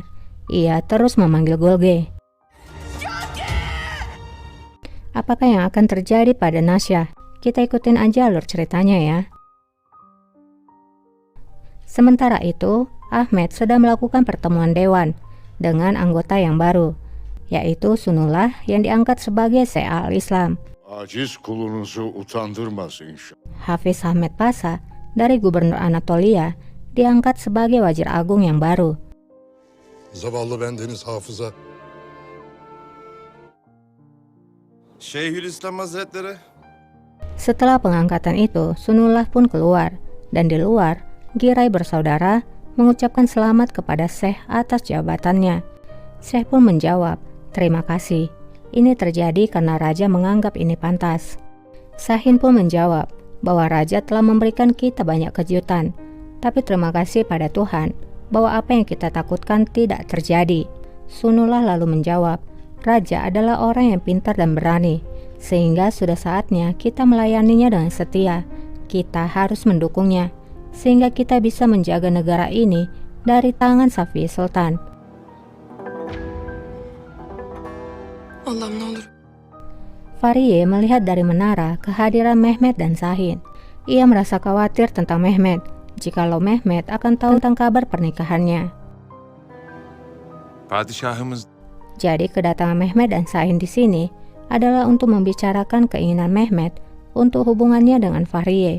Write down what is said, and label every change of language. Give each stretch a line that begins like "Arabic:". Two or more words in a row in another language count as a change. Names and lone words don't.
Indonesian: Ia terus memanggil Golge. Apakah yang akan terjadi pada Nasya? Kita ikutin aja alur ceritanya ya. Sementara itu, Ahmed sedang melakukan pertemuan dewan dengan anggota yang baru, yaitu Sunullah yang diangkat sebagai Syekh al-Islam.
Turkish: Aciz kulunuzu utandırmasın inşallah.
Indonesian: Hafiz Ahmed Pasha dari Gubernur Anatolia diangkat sebagai Wazir Agung yang baru.
Turkish: Zavallı bendeniz hafıza. Şeyhülislam Hazretleri.
Indonesian: Setelah pengangkatan itu, Sunullah pun keluar, dan di luar, Giray bersaudara mengucapkan selamat kepada Syekh atas jabatannya. Syekh pun menjawab, terima kasih. Ini terjadi karena raja menganggap ini pantas. Sahin pun menjawab bahwa raja telah memberikan kita banyak kejutan, tapi terima kasih pada Tuhan bahwa apa yang kita takutkan tidak terjadi. Sunullah lalu menjawab, raja adalah orang yang pintar dan berani, sehingga sudah saatnya kita melayaninya dengan setia. Kita harus mendukungnya, sehingga kita bisa menjaga negara ini dari tangan Safiye Sultan.
Turkish: Allah'ım ne olur.
Indonesian: Fahriye melihat dari menara kehadiran Mehmet dan Sahin. Ia merasa khawatir tentang Mehmet, jikalau Mehmet akan tahu tentang kabar pernikahannya.
Turkish: Padişahımız
Indonesian: Jadi kedatangan Mehmet dan Sahin di sini adalah untuk membicarakan keinginan Mehmet untuk hubungannya dengan Fahriye.